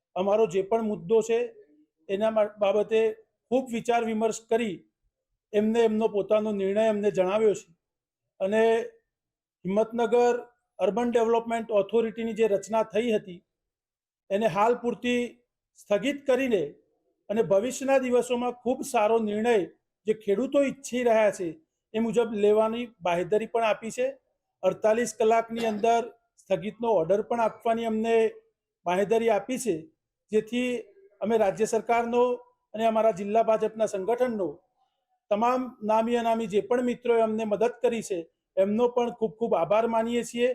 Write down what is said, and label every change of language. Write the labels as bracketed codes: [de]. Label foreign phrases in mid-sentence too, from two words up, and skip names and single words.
[gu] અમારો જે પણ મુદ્દો છે એના બાબતે ખૂબ વિચાર વિમર્શ કરી એમને એમનો પોતાનો નિર્ણય અમને જણાવ્યો છે અને હિંમતનગર અર્બન ડેવલપમેન્ટ ઓથોરિટીની જે રચના થઈ હતી એને હાલ પૂરતી સ્થગિત કરીને અને ભવિષ્યના દિવસોમાં ખૂબ સારો નિર્ણય જે ખેડૂતો ઈચ્છી રહ્યા છે એ મુજબ લેવાની બાહેધરી પણ આપી છે। 48 કલાકની અંદર સ્થગિતનો ઓર્ડર પણ આપવાની અમને બાહેધરી આપી છે, જેથી અમે રાજ્ય સરકારનો અને અમારા જિલ્લા ભાજપના સંગઠનનો તમામ નામી અનામી જે પણ મિત્રોએ અમને મદદ કરી છે એમનો પણ ખૂબ ખૂબ આભાર માનીએ છીએ।